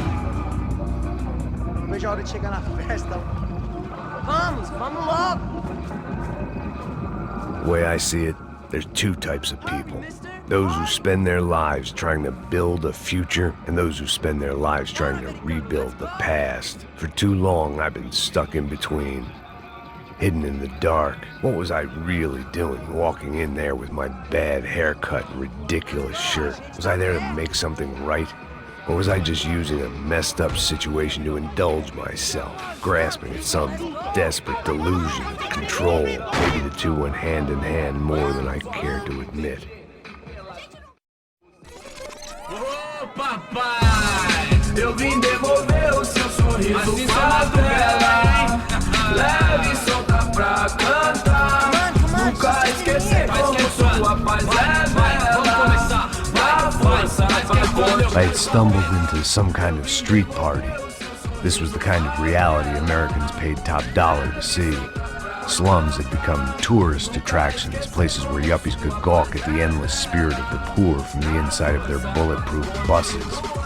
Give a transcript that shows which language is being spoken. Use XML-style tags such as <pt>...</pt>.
<pt>Não vejo a hora de chegar na festa. Vamos logo.</pt> <en>The way I see it, there's two types of people. Those who spend their lives trying to build a future, and those who spend their lives trying to rebuild the past. For too long, I've been stuck in between. Hidden in the dark. What was I really doing, walking in there with my bad haircut and ridiculous shirt? Was I there to make something right? Or was I just using a messed up situation to indulge myself, grasping at some desperate delusion of control? Maybe the two went hand in hand more than I cared to admit.</en> <pt>Oh, papai, eu vim devolver o seu sorriso pra favela. Leve e solta pra cantar. Nunca esquecer como sua paz é bela.</pt> <en>I had stumbled into some kind of street party. This was the kind of reality Americans paid top dollar to see. Slums had become tourist attractions, places where yuppies could gawk at the endless spirit of the poor from the inside of their bulletproof buses.</en>